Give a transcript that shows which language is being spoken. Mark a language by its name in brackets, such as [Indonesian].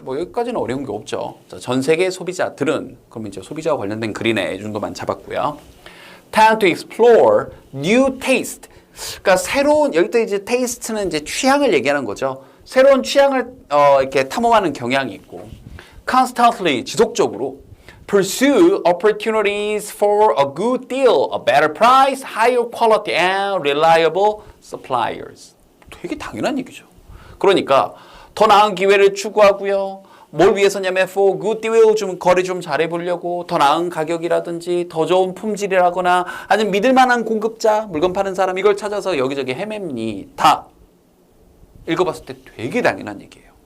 [Korean] 뭐 여기까지는 어려운 게 없죠. 자, 전 세계 소비자들은 그러면 이제 소비자와 관련된 글이네 이 정도만 잡았고요. [English] Time to explore new taste. [Korean] 그러니까 새로운 여기다 이제 taste는 이제 취향을 얘기하는 거죠. [English] 새로운 취향을 이렇게 탐험하는 경향이 있고, constantly 지속적으로 pursue opportunities for a good deal, a better price, higher quality, and reliable suppliers. [Korean] 되게 당연한 얘기죠. 그러니까 더 나은 기회를 추구하고요. 뭘 위해서냐면 for good deal 좀 거래 좀 잘해보려고 더 나은 가격이라든지 더 좋은 품질이라거나 아니면 믿을만한 공급자 물건 파는 사람 이걸 찾아서 여기저기 헤맵니 다 읽어봤을 때 되게 당연한 얘기예요.